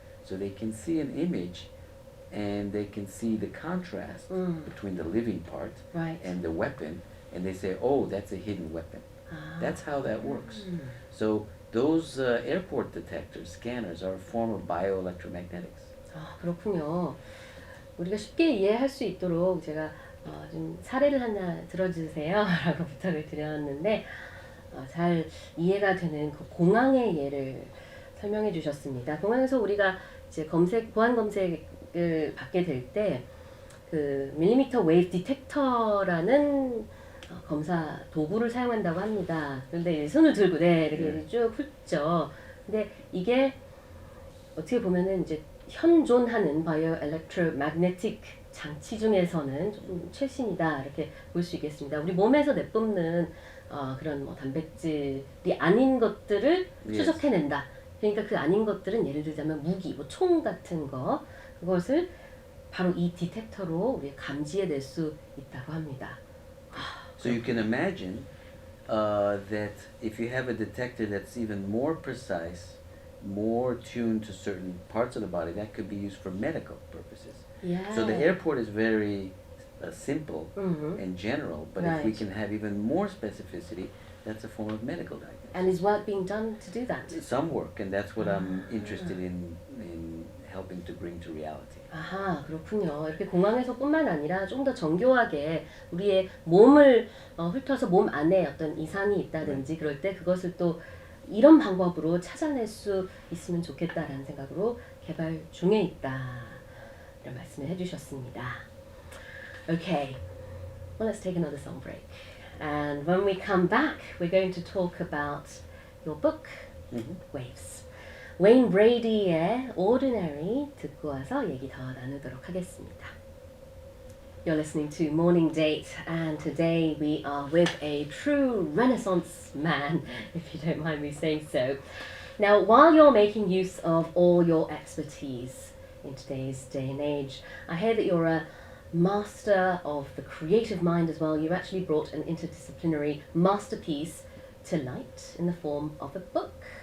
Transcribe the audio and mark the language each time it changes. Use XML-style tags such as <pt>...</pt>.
<en>So they can see an image and they can see the contrast between the living part and the weapon, and they say, oh, that's a hidden weapon. That's how that works. So those airport detectors, scanners, are a form of bioelectromagnetics.</en> <ko>아, 그렇군요. 우리가 쉽게 이해할 수 있도록 제가 좀 사례를 하나 들어주세요 라고 부탁을 드렸는데 잘 이해가 되는 그 공항의 예를 설명해 주셨습니다. 공항에서 우리가 이제 보안 검색을 받게 될 때 그 밀리미터 웨이브 디텍터라는 검사 도구를 사용한다고 합니다. 그런데 손을 들고 이렇게 쭉 훑죠. 근데 이게 어떻게 보면은 이제 현존하는 바이오 엘렉트로매그네틱 장치 중에서는 좀 최신이다 이렇게 볼 수 있겠습니다. 우리 몸에서 내뿜는 그런 뭐 단백질이 아닌 것들을 추적해낸다. 그러니까 그 아닌 것들은 예를 들자면 무기, 뭐 총 같은 거 그것을 바로 이 디텍터로 우리가 감지해낼 수 있다고 합니다.</ko> <en>So you can imagine that if you have a detector that's even more precise, more tuned to certain parts of the body, that could be used for medical purposes. Yeah. So the airport is very simple and general, but if we can have even more specificity, that's a form of medical diagnosis. And is work being done to do that? Some work, and that's what I'm interested in helping to bring to reality.</en> <ko>아하, 그렇군요. 이렇게 공항에서뿐만 아니라 좀 더 정교하게 우리의 몸을 훑어서 몸 안에 어떤 이상이 있다든지 그럴 때 그것을 또 이런 방법으로 찾아낼 수 있으면 좋겠다라는 생각으로 개발 중에 있다. 이런 말씀을 해주셨습니다.</ko> <en>Okay, well let's take another song break. And when we come back, we're going to talk about your book, Waves.</en> <ko>Wayne Brady의 Ordinary 듣고 와서 얘기 더 나누도록 하겠습니다.</ko> <en>You're listening to Morning Date, and today we are with a true Renaissance man, if you don't mind me saying so. Now, while you're making use of all your expertise in today's day and age, I hear that you're a master of the creative mind as well. You've actually brought an interdisciplinary masterpiece to light in the form of a book.</en>